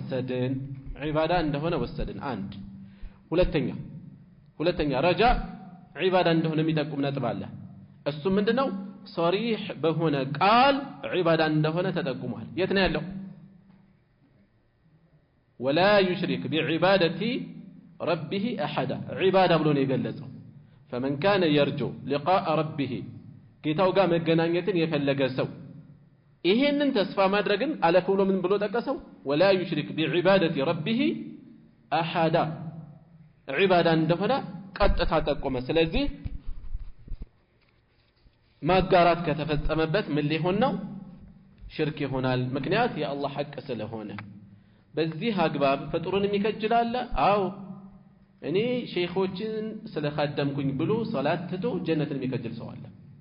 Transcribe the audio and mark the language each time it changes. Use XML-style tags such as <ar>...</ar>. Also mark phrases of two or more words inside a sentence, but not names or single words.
<am>ወሰድን አንድ ሁለተኛ ረጃ ዒባዳ እንደሆነ የሚጠቁም ነጥብ አለ እሱ ምንድነው صريح በሆነ ቃል ዒባዳ እንደሆነ ተጠቁሟል የት ነው ያለው</am> <ar>ولا يشرك بعبادة ربه أحدا عبادة</ar> <am>ብሎ ነው የገለጸው</am> <ar>فمن كان يرجو لقاء ربه</ar> <am>ጌታው ጋር መገናኘትን የፈለገ ሰው ይሄንን ተስፋ ማድረግን አለፈ ብሎ ምን ብሎ ጠቀሰው</am> <ar>ولا يشرك بعبادة ربه أحدا عبادة</ar> <am>እንደሆነ ቀጥታ ጠቆመ ስለዚህ ማጋራት ከተፈጸመበት ምን ሊሆን ነው ሽርክ ይሆናል ምክንያት የአላህ ሐቅ ስለሆነ በዚህ አግባብ ፍጡርን የሚከጅላል አው እኔ ሼኾችን ስለখাደምኩኝ ብሎ ሶላት ትቶ ጀነትን የሚከጅል ሰው አለ</am>